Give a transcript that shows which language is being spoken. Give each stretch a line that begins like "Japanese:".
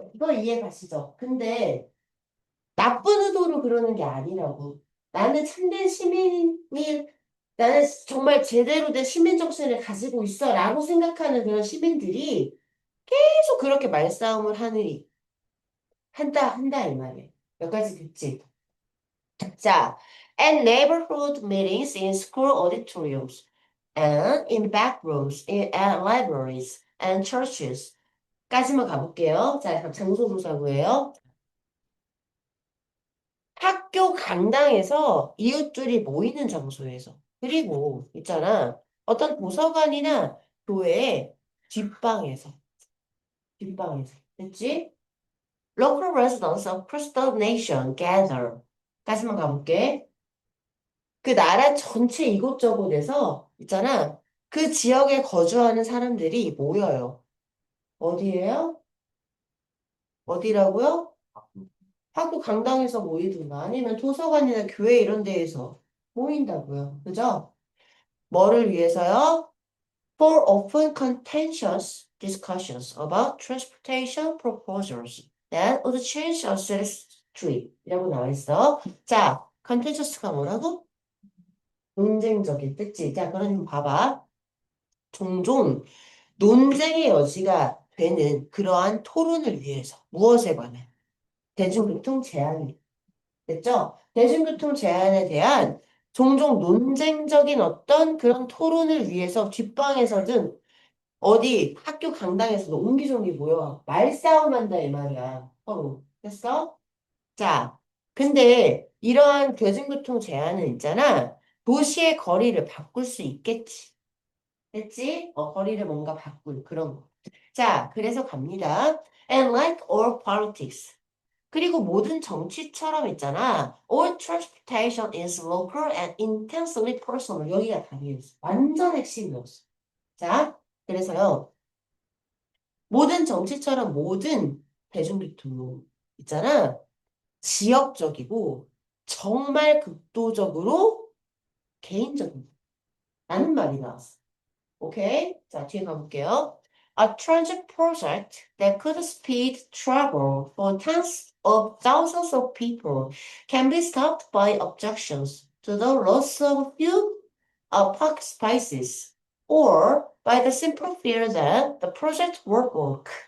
Korean: 이거 이해 가시죠? 근데 나쁜 의도로 그러는 게 아니라고. 나는 참된 시민이, 나는 정말 제대로 된 시민 정신을 가지고 있어 라고 생각하는 그런 시민들이 계속 그렇게 말싸움을 한다 이 말이에요. 몇 가지 듣지?
English: 자, at neighborhood meetings in school auditoriums and in back rooms at libraries and churches.
Korean: 까지만 가볼게요. 자, 장소 조사구예요. 학교 강당에서 이웃들이 모이는 장소에서. 그리고 있잖아. 어떤 도서관이나 교회의 뒷방에서. 뒷방에서. 됐지?
English: Local residents across the nation gather.
Korean: 까지만 가볼게. 그 나라 전체 이곳저곳에서 있잖아. 그 지역에 거주하는 사람들이 모여요. 어디예요? 어디라고요? 학교 강당에서 모이든가 아니면 도서관이나 교회 이런 데에서 모인다고요. 그죠? 뭐를 위해서요?
English: For open contentious discussions about transportation proposals that would change a city's street
Korean: 이라고 나와 있어. 자, contentious가 뭐라고? 논쟁적인 뜻지. 자, 그럼 봐봐. 종종 논쟁의 여지가 되는 그러한 토론을 위해서 무엇에 관해? 대중교통 제한. 됐죠? 대중교통 제한에 대한 종종 논쟁적인 어떤 그런 토론을 위해서 뒷방에서든 어디 학교 강당에서도 옹기종기 모여 말싸움한다 이 말이야. 서로. 됐어? 자, 근데 이러한 대중교통 제한은 있잖아. 도시의 거리를 바꿀 수 있겠지. 됐지? 거리를 뭔가 바꿀 그런 거. 자, 그래서 갑니다.
English: And like all politics.
Korean: 그리고 모든 정치처럼 있잖아.
English: All transportation is local and intensely personal.
Korean: 여기가 답이었어. 완전 핵심이었어. 자, 그래서요. 모든 정치처럼 모든 대중교통 있잖아. 지역적이고 정말 극도적으로 개인적인 라는 말이 나왔어. 오케이? 자, 뒤에 가볼게요.
English: A transit project that could speed travel for tens of thousands of people can be stopped by objections to the loss of few park spaces or by the simple fear that the project won't work.